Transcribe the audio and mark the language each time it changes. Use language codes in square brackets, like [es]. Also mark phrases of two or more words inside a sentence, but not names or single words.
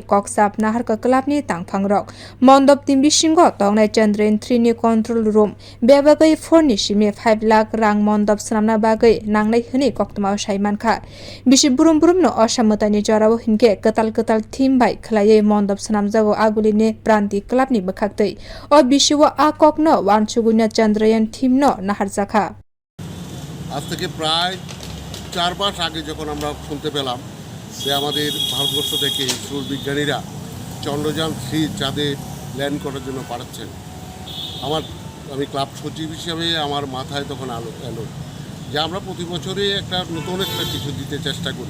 [trp] koksap naharka klapni tangphang rok mondop tim bisingo tongnai Chandrayan 3 ni control room bebagai 4 ni simi 5 lakh rang mondop snamna bagwi nangnai hini koktma wngkha bisi borom no mwtaini jorao hinge katal thim bai khlaiye mondop snamjago agulini Prantik club ni bkhaktei o bisio a kokno wansuguna Chandrayan thim no naharjakha [bn] আজ থেকে প্রায় 4 মাস আগে যখন আমরা শুনতে পেলাম যে আমাদের ভারতবর্ষ থেকে ইসরোর বিজ্ঞানীরা চন্দ্রযান 3 চাঁদে ল্যান্ড করার জন্য পাঠাচ্ছেন আমি ক্লাব সচিব হিসেবে আমার মাথায় তখন এলো যে আমরা প্রতি বছরই একটা নতুন একটা কিছু দিতে চেষ্টা করি।